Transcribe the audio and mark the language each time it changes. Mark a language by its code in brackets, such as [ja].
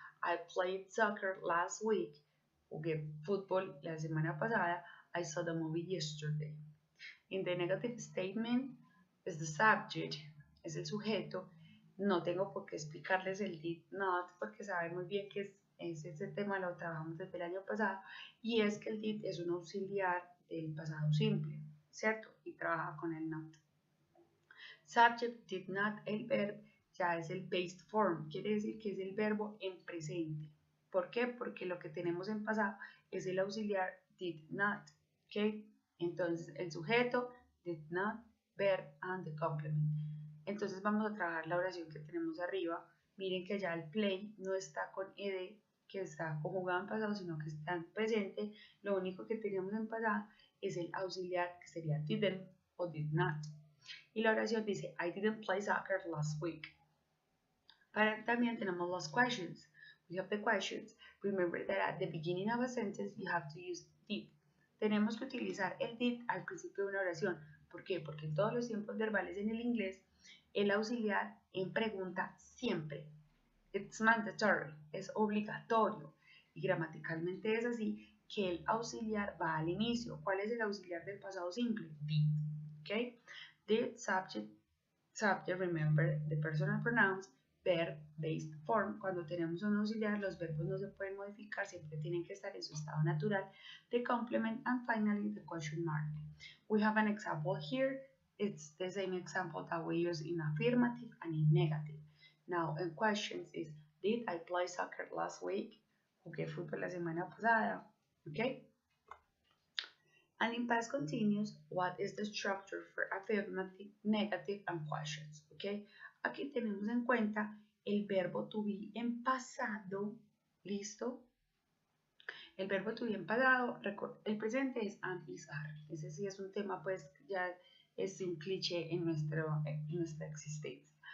[en] I played soccer last week. [es] Jugué fútbol la semana pasada. [en] I saw the movie yesterday. In the negative statement is the subject, [es] es el sujeto. No tengo por qué explicarles el did not porque saben muy bien que ese tema lo trabajamos desde el año pasado y es que el did es un auxiliar del pasado simple, ¿cierto? Y trabaja con el not. [en] Subject, did not, [es] el verbo ya es el past form, quiere decir que es el verbo en presente. ¿Por qué? Porque lo que tenemos en pasado es el auxiliar did not, ¿ok? Entonces el sujeto, [en] did not, verb and the complement. [es] Entonces vamos a trabajar la oración que tenemos arriba. Miren que ya el play no está con ed, que está conjugado en pasado, sino que está en presente. Lo único que tenemos en pasado es el auxiliar, que sería didn't o did not. Y la oración dice, [en] I didn't play soccer last week. [es] Pero también tenemos los questions. [en] We have the questions. Remember that at the beginning of a sentence you have to use did. [es] Tenemos que utilizar el did al principio de una oración. ¿Por qué? Porque en todos los tiempos verbales en el inglés, el auxiliar en pregunta siempre. [en] It's mandatory, [es] es obligatorio. Y gramaticalmente es así que el auxiliar va al inicio. ¿Cuál es el auxiliar del pasado simple? [en] Did. ¿Ok? Did, subject, remember, the personal pronouns, verb, based form. [es] Cuando tenemos un auxiliar, los verbos no se pueden modificar, siempre tienen que estar en su estado natural. [en] The complement, and finally, the question mark. We have an example here. It's the same example that we use in affirmative and in negative. Now, in questions is, did I play soccer last week? [es] Jugué fútbol la semana pasada. [en] Okay? And in past continuous, what is the structure for affirmative, negative, and questions? Okay? [es] Aquí tenemos en cuenta el verbo to be en pasado. ¿Listo? El verbo to be en pasado, el presente es am, is, are. Ese sí es un tema, pues ya es un cliché en nuestra existencia.